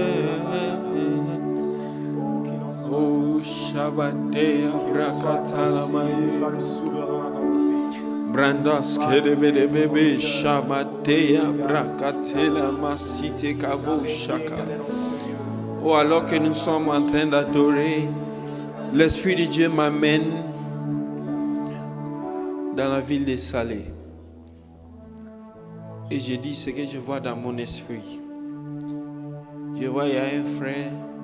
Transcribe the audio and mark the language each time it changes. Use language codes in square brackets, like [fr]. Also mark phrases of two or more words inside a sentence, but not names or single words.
[fr] Oh, Shabbatea, Brakatalamaï. Brandas, Kedebede bébé, Shabbatea, Brakatela, Masite, Kabo, Shaka. Oh, alors que nous sommes en train d'adorer, l'Esprit de Dieu m'amène dans la ville des Salés. Et je dis ce que je vois dans mon esprit. Je vois, il y a un frère.